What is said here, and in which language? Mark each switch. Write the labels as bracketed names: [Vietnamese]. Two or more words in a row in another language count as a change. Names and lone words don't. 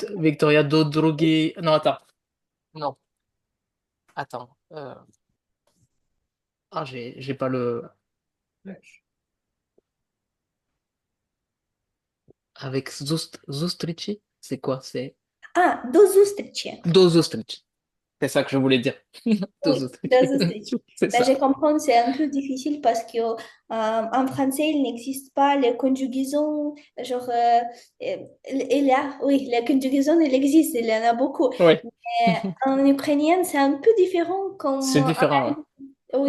[French] Victoria Dodrogi. Non, attends. Non. Attends. J'ai pas le. Avec Zustrici? C'est quoi? C'est [Ukrainian] Ah, до зустрічі. до зустрічі. [French] C'est ça que je voulais dire. [Ukrainian] Do [French] Oui, [Ukrainian] Zustrici. до зустрічі. [French] C'est Ben, ça. je comprends, c'est un peu difficile parce que en français, il n'existe pas les conjugaisons. Genre, et là, oui, la conjugaison, elle existe, il y en a beaucoup. Oui. Mais en ukrainien, c'est un peu différent comme C'est différent, oui.